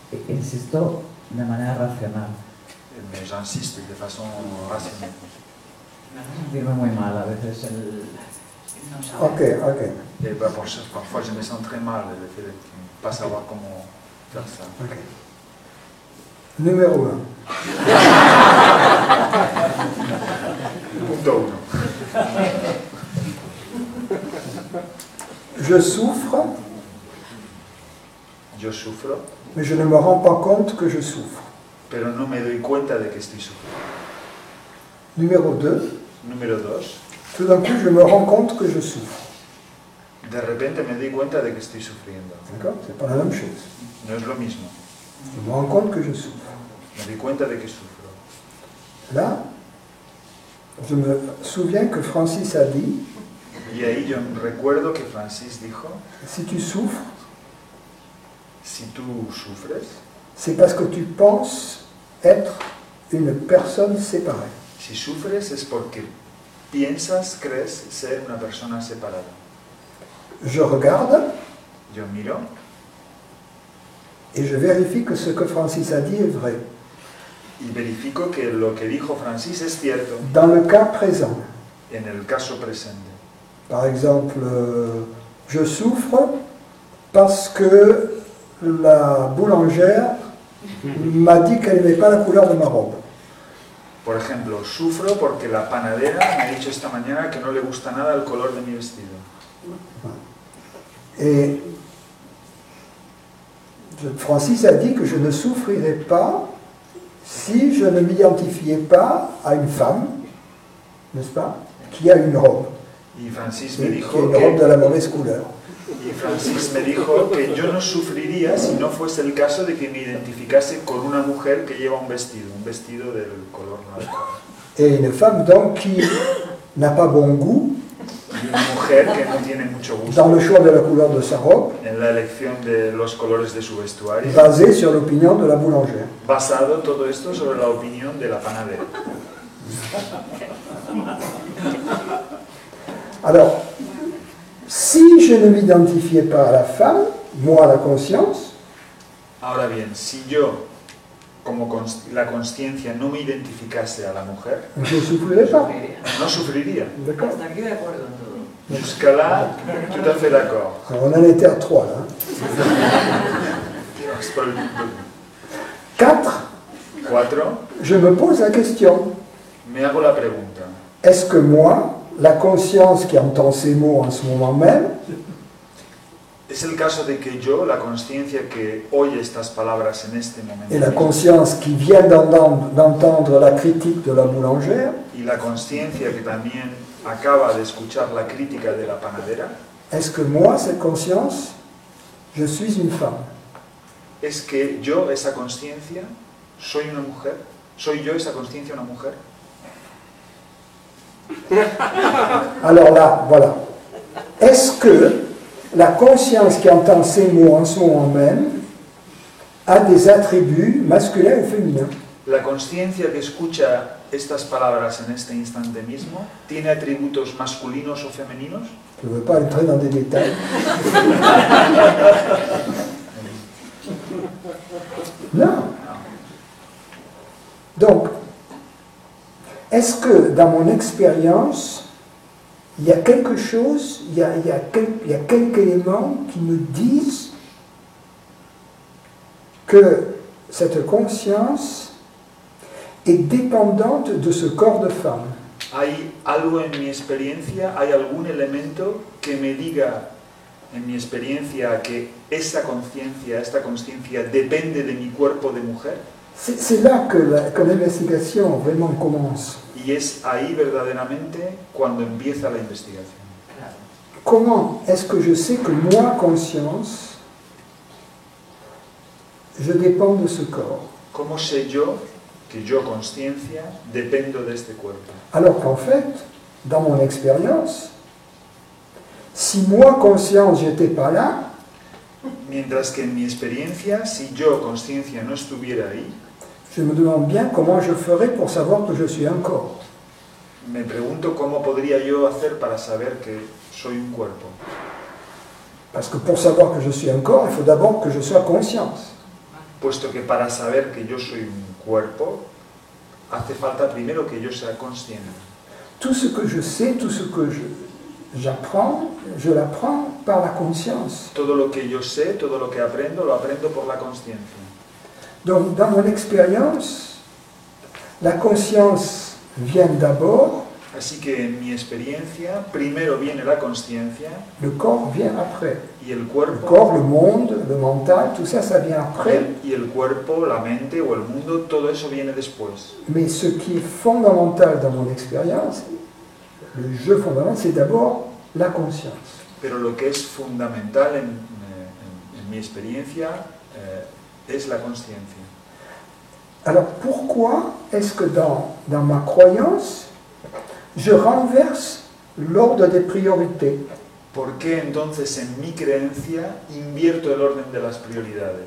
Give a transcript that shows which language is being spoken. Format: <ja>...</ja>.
<es>Insisto, de manera racional.</es> <fr>Mais j'insiste de façon rationnelle.</fr> <es>Sentirme muy mal a veces no saber. Ok.</es> <fr>Et parfois je me sens très mal le fait de ne pas savoir comment faire ça. Ok. Numéro 1.</fr> <es>Punto 1.</es> <fr>Je souffre. Je souffre. Mais je ne me rends pas compte que je souffre.</fr> <es>Pero no me doy cuenta de que estoy sufriendo.</es> <fr>Numéro 2.</fr> <es>Número 2.</es> <fr>Tout d'un coup, je me rends compte que je souffre.</fr> <es>De repente me doy cuenta de que estoy sufriendo.</es> <fr>D'accord? C'est pas la même chose.</fr> <es>No es lo mismo.</es> <fr>Je me rends compte que je souffre.</fr> <es>Me doy cuenta de que sufro.</es> <fr>Là, je me souviens que Francis a dit.</fr> <es>Y ahí yo recuerdo que Francis dijo.</es> <fr>Si tu souffres.</fr> <es>Si tú sufres.</es> <fr>C'est parce que tu penses être une personne séparée.</fr> <es>Si sufres es porque piensas, crees ser una persona separada.</es> <fr>Je regarde.</fr> <es>Yo miro.</es> <fr>Et je vérifie que ce que Francis a dit est vrai.</fr> <es>Y verifico que lo que dijo Francis es cierto.</es> <fr>Dans le cas présent.</fr> <es>En el caso presente.</es> <fr>Par exemple, je souffre parce que la boulangère m'a dit qu'elle n'aimait pas la couleur de ma robe.</fr> <es>Por ejemplo, sufro porque la panadera me ha dicho esta mañana que no le gusta nada el color de mi vestido.</es> <fr>Et Francis a dit que je ne souffrirais pas si je ne m'identifiais pas à une femme, n'est-ce pas, qui a une robe.</fr> <es>Y Francis me dijo</es> <fr>qui a une robe de la mauvaise couleur.</fr> <es>Y Francis me dijo que yo no sufriría si no fuese el caso de que me identificase con una mujer que lleva un vestido del color blanco.</es> <fr>Et une femme donc qui n'a pas bon goût</fr> <es>Y una mujer que no tiene mucho gusto</es> <fr>dans le choix de la couleur de sa robe,</fr> <es>en la elección de los colores de su vestuario,</es> <fr>basé sur l'opinion de la boulangère.</fr> <es>Basado todo esto sobre la opinión de la panadera.</es> <fr>Alors, si je ne m'identifiais pas à la femme, moi la conscience,</fr> <es>ahora bien, si yo, como la conciencia, no me identificase a la mujer,</es> <fr>je ne souffrirais pas.</fr> <es>no sufriría.</es> <fr>D'accord.</fr> <es>Hasta aquí de acuerdo en todo.</es> <fr>Jusqu'à là, tout à fait d'accord. Alors, on en était à 3 là.</fr> <es>vas por el punto 4,</es> <fr>4. je me pose la question,</fr> <es>Me hago la pregunta.</es> <fr>est-ce que moi, la conscience qui entend ces mots en ce moment même,</fr> <es>¿Es el caso de que yo, la conciencia que oye estas palabras en este momento,</es> <fr>et la</fr> <es>mismo,</es> <fr>conscience qui vient d'entendre la critique de la boulangère,</fr> <es>y la conciencia que también acaba de escuchar la crítica de la panadera,</es> <fr>est-ce que moi, cette conscience, je suis une femme?</fr> <es>es que yo, esa conciencia, soy una mujer? ¿Soy yo, esa conciencia, una mujer?</es> <fr>Alors là, voilà. Est-ce que la conscience qui entend ces mots en ce moment même a des attributs masculins ou féminins?</fr> <es>La conciencia que escucha estas palabras en este instante mismo, ¿tiene atributos masculinos o femeninos?</es> <fr>Je ne veux pas entrer dans des détails. Non. Donc, est-ce que dans mon expérience, il y a quelque chose, il y a quelques éléments qui me disent que cette conscience est dépendante de ce corps de femme?</fr> <es>¿Hay algo en mi experiencia, hay algún elemento que me diga en mi experiencia que esta conciencia depende de mi cuerpo de mujer?</es> <fr>C'est là que l'investigation vraiment commence.</fr> <es>Y es ahí verdaderamente cuando empieza la investigación.</es> <fr>Comment est-ce que je sais que moi, conscience, je dépends de ce corps?</fr> <es>¿Cómo sé yo que yo, conciencia, dependo de este cuerpo?</es> <fr>Alors qu'en fait, dans mon expérience, si moi, conscience, j'étais pas là,</fr> <es>Mientras que en mi experiencia, si yo, conciencia, no estuviera ahí,</es> <fr>je me demande bien comment je ferais pour savoir que je suis un corps.</fr> <es>me pregunto cómo podría yo hacer para saber que soy un cuerpo.</es> <fr>Parce que pour savoir que je suis un corps, il faut d'abord que je sois conscience.</fr> <es>Puesto que para saber que yo soy un cuerpo, hace falta primero que yo sea consciente.</es> <fr>Tout ce que je sais, tout ce que j'apprends, je l'apprends par la conscience.</fr> <es>Todo lo que yo sé, todo lo que aprendo, lo aprendo por la conciencia.</es> <fr>Donc, dans mon expérience, la conscience vient d'abord,</fr> <es>Así que en mi experiencia, primero viene la conciencia</es> <fr>le corps vient après.</fr> <es>y el</es> <fr>Le</fr> <es>cuerpo,</es> <fr>corps, le monde, le mental, tout ça, ça vient après.</fr> <es>y el cuerpo, la mente o el mundo, todo eso viene después.</es> <fr>Mais ce qui est fondamental dans mon expérience, le jeu fondamental, c'est d'abord la conscience.</fr> <es>Pero lo que es fundamental en mi experiencia es la conciencia.</es> <fr>Alors pourquoi est-ce que dans ma croyance, je renverse l'ordre des priorités?</fr> <es>¿Por qué entonces en mi creencia invierto el orden de las prioridades?</es>